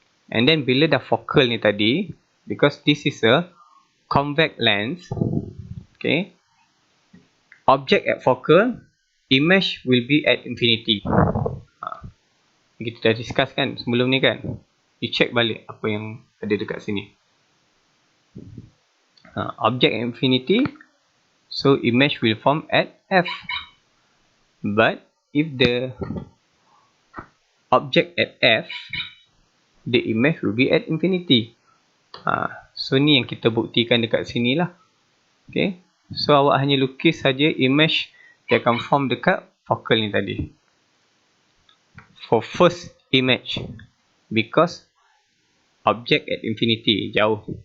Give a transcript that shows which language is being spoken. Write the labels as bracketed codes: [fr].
[en] And then [ms] bila dah [en] focal [ms] ni tadi, [en] because this is a convex lens, okay, object at focal, image will be at infinity. [ms] Kita dah discuss kan sebelum ni kan. [en] You check [ms] balik apa yang ada dekat sini. [en] Object at infinity, so image will form at F. But if the object at F, the image will be at infinity. [ms] So ni yang kita buktikan dekat sini lah. Okay, so awak hanya lukis saja image dia akan form dekat focal ni tadi. [en] For first image, because object at infinity, [ms] jauh.